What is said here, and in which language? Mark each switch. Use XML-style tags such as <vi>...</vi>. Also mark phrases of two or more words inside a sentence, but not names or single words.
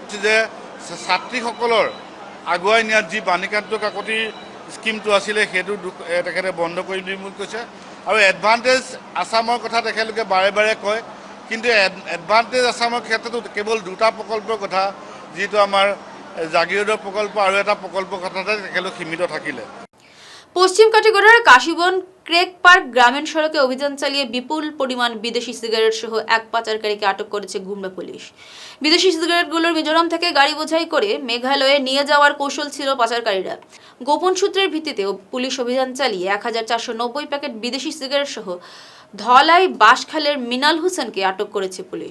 <as>যে ছাত্ৰীসকলৰ আগুৱাই নিয়াত যি বাণীকান্ত কাকতি স্কিমটো আছিলে, সেইটো তেখেতে বন্ধ কৰি দিম বুলি কৈছে। আৰু এডভান্টেজ আছামৰ কথা তেখেতলোকে বাৰে বাৰে কয়, কিন্তু এডভান্টেজ আছামৰ ক্ষেত্ৰতো কেৱল 2টা প্ৰকল্পৰ কথা, যিটো আমাৰ জাগিৰোডৰ প্ৰকল্প আৰু এটা প্ৰকল্পৰ কথাতে তেখেতলোক সীমিত থাকিলে।</as> <bn>পশ্চিম কাটিগড়ার কাশীবন ক্রেক পার্ক গ্রামীণ সড়কে অভিযান চালিয়ে বিপুল পরিমাণ বিদেশি সিগারেট সহ এক পাচারকারীকে আটক করেছে গুমরা পুলিশ। বিদেশি সিগারেটগুলোর মিজোরাম থেকে গাড়ি বোঝাই করে মেঘালয়ে নিয়ে যাওয়ার কৌশল ছিল পাচারকারীরা। গোপন সূত্রের ভিত্তিতে পুলিশ অভিযান চালিয়ে 1490 প্যাকেট বিদেশি সিগারেট সহ ধলাই বাঁশখালের মিনাল হোসেনকে আটক করেছে পুলিশ।</bn>